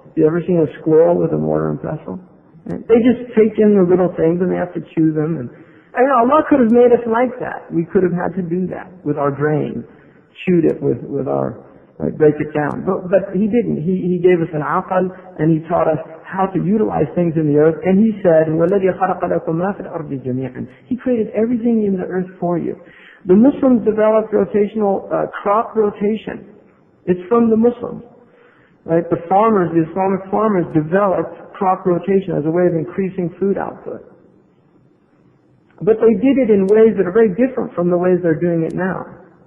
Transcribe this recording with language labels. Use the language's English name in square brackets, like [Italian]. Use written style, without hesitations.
[English] You ever seen a squirrel with a mortar and pestle? Right? They just take in the little things and they have to chew them. And Allah could have made us like that. We could have had to do that with our grain, chewed it with our, break it down. But He didn't. He gave us an aqal, and He taught us how to utilize things in the earth. And He said, [Arabic] وَالَّذِي خَلَقَ لَكُم مَا فِي الْأَرْضِ جَمِيعًا. [English] He created everything in the earth for you. The Muslims developed rotational crop rotation. It's from the Muslims. Right? The farmers, the Islamic farmers, developed crop rotation as a way of increasing food output. But they did it in ways that are very different from the ways they're doing it now.